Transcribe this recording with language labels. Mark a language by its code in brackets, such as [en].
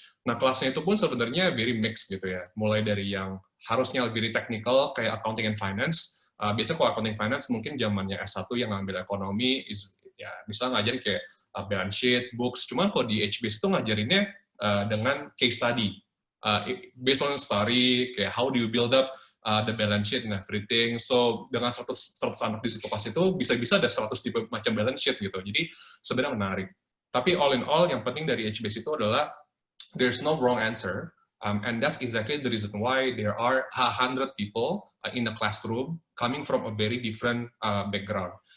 [id] Nah, kelasnya itu pun sebenarnya [en] very mixed [id] gitu ya, mulai dari yang harusnya lebih technical, kayak accounting and finance. Biasanya kalau accounting finance mungkin zamannya S1 yang ngambil ekonomi, ya bisa ngajarin kayak balance sheet, books. Cuman kalau di HBS itu ngajarinnya dengan case study. [en] Based on story, [id] kayak [en] how do you build up the balance sheet and everything. [id] So, dengan 100 anak di situ pas itu, bisa-bisa ada 100 tipe macam balance sheet gitu. Jadi, sebenarnya menarik. Tapi [en] all in all, [id] yang penting dari HBS itu adalah [en] there's no wrong answer. And that's exactly the reason why there are 100 people in the classroom coming from a very different background.